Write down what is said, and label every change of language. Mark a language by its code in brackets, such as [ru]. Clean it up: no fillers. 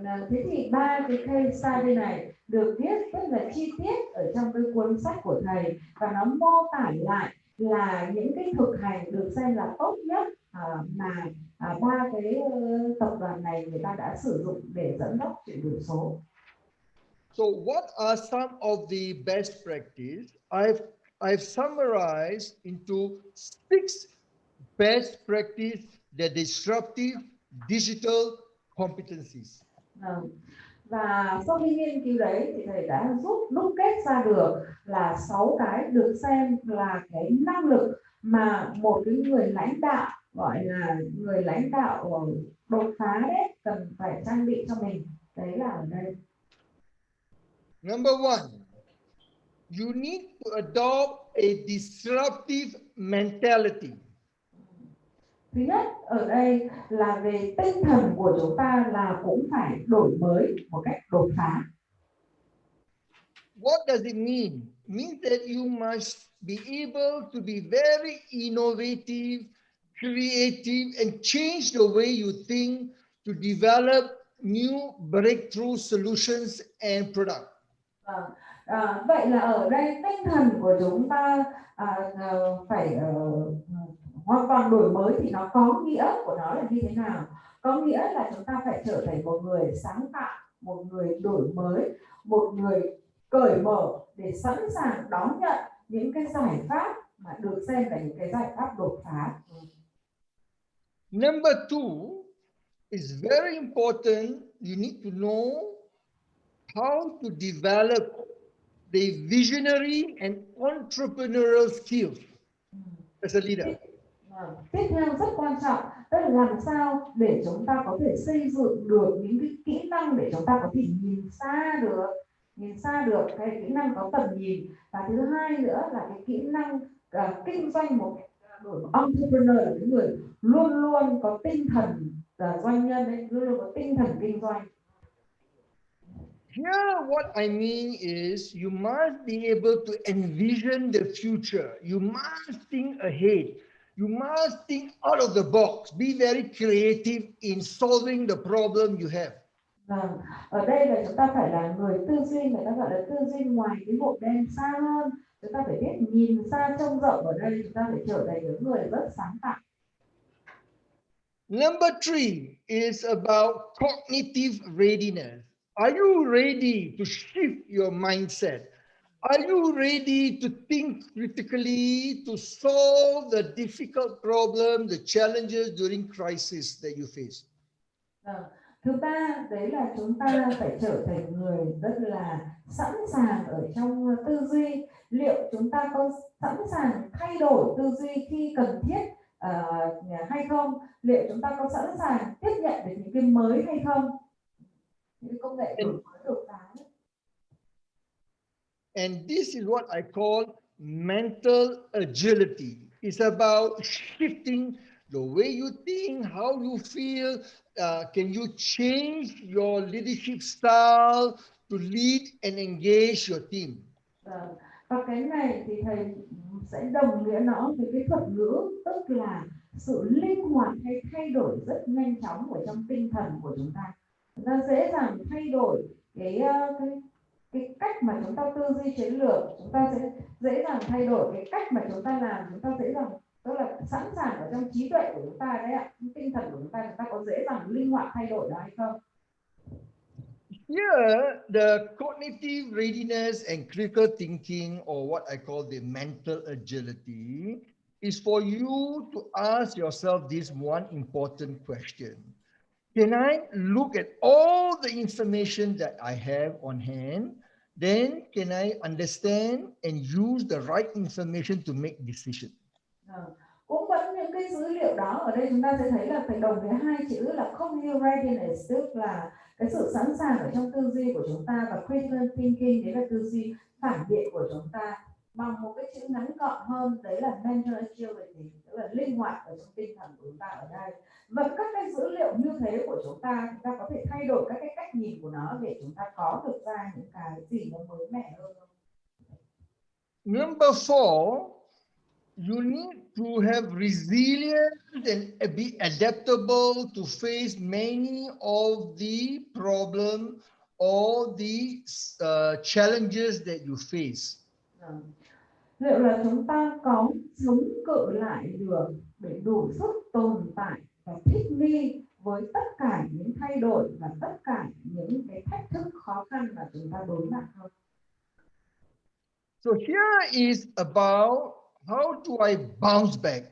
[vi] Thế thì ba cái case study này được viết rất là chi tiết ở trong cái cuốn sách của thầy, và nó mô tả lại là những cái thực hành được xem là tốt nhất mà ba cái tập đoàn này người ta đã sử dụng để dẫn dắt chuyển đổi số. [en] So what are some of the best practice? I've summarized into 6 best practice, the disruptive digital competencies. [vi] Và sau khi nghiên cứu đấy thì thầy đã đúc kết ra được là 6 cái được xem là cái năng lực mà một cái người lãnh đạo, gọi là người lãnh đạo đột phá đấy, cần phải trang bị cho mình. Đấy là ở đây. [en] Number 1, you need to adopt a disruptive mentality. [vi] Thứ nhất ở đây là về tinh thần của chúng ta là cũng phải đổi mới một cách đột phá. [en] What does it mean? It means that you must be able to be very innovative, creative, and change the way you think to develop new breakthrough solutions and products. [vi] Vậy là ở đây tinh thần của chúng ta phải hoàn toàn đổi mới, thì nó có nghĩa của nó là như thế nào? Có nghĩa là chúng ta phải trở thành một người sáng tạo, một người đổi mới, một người cởi mở để sẵn sàng đón nhận những cái giải pháp mà được xem là những cái giải pháp đột phá. [en] Number 2 is very important. You need to know how to develop the visionary and entrepreneurial skills as a leader. [vi] Tiếp theo rất quan trọng, tức là làm sao để chúng ta có thể xây dựng được những cái kỹ năng để chúng ta có thể nhìn xa được cái kỹ năng có tầm nhìn, và thứ hai nữa là cái kỹ năng kinh doanh, một entrepreneur là cái người luôn luôn có tinh thần doanh nhân đấy, luôn luôn có tinh thần kinh doanh. [en] Here, what I mean is you must be able to envision the future. You must think ahead. You must think out of the box. Be very creative in solving the problem you have. [vi] Ở đây là chúng ta phải là người tư duy, người ta gọi là tư duy ngoài cái bộ đen xa hơn. Chúng ta phải biết nhìn xa trông rộng. Ở đây chúng ta phải trở thành những người rất sáng tạo. [en] Number 3 is about cognitive readiness. Are you ready to shift your mindset? Are you ready to think critically, to solve the difficult problem, the challenges during crisis that you face? [vi] Thứ ba, đấy là chúng ta phải trở thành người rất là sẵn sàng ở trong tư duy. Liệu chúng ta có sẵn sàng thay đổi tư duy khi cần thiết hay không? Liệu chúng ta có sẵn sàng tiếp nhận được những cái mới hay không? Những công nghệ đổi mới đột phá. [en] And this is what I call mental agility. It's about shifting the way you think, how you feel. Can you change your leadership style to lead and engage your team? [vi] Và cái này thì thầy sẽ đồng nghĩa nó với cái thuật ngữ, tức là sự linh hoạt hay thay đổi rất nhanh chóng ở trong tinh thần của chúng ta. Chúng ta dễ dàng thay đổi cái cách mà chúng ta tư duy chiến lược, chúng ta sẽ dễ dàng thay đổi cái cách mà chúng ta làm, chúng ta dễ dàng, tức là sẵn sàng ở trong trí tuệ của chúng ta đấy ạ, tinh thần của chúng ta có dễ dàng linh hoạt thay đổi đó hay không? [en] Here, the cognitive readiness and critical thinking, or what I call the mental agility, is for you to ask yourself this one important question. Can I look at all the information that I have on hand? Then can I understand and use the right information to make decisions? [vi] Cũng vẫn những cái dữ liệu đó, ở đây chúng ta sẽ thấy là phải đồng với hai chữ là cognitive readiness, tức là cái sự sẵn sàng ở trong tư duy của chúng ta, và critical thinking, đấy là tư duy phản biện của chúng ta, bằng một cái chữ ngắn gọn hơn, đấy là mental agility, tức là linh hoạt ở trong tinh thần của chúng ta ở đây. Và các cái dữ liệu như thế của chúng ta có thể thay đổi các cái cách nhìn của nó để chúng ta có được ra những cái gì nó mới mẻ hơn. [en] Number 4, you need to have resilience and be adaptable to face many of the problem or the challenges that you face. [vi] Liệu là chúng ta có chống cự lại được để đủ sức tồn tại và thích nghi với tất cả những thay đổi và tất cả những cái thách thức khó khăn mà chúng ta đối mặt không? [en] So here is about how do I bounce back?